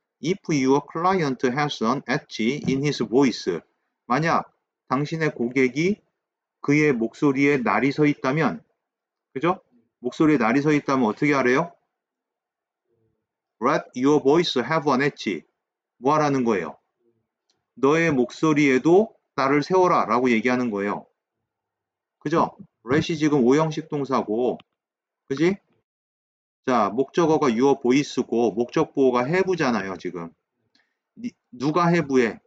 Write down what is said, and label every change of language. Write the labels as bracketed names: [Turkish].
[English] If your client has an edge in his voice. [Korean] 만약 당신의 고객이 그의 목소리에 날이 서 있다면, 그죠? 목소리에 날이 서 있다면 어떻게 하래요? [English] Let your voice have an edge. [Korean] 뭐 하라는 거예요? 너의 목소리에도 날을 세워라 라고 얘기하는 거예요. 그죠? let이 지금 오형식 동사고, 그지? 자, 목적어가 your voice고, 목적 보호가 have잖아요, 지금. 누가 have해?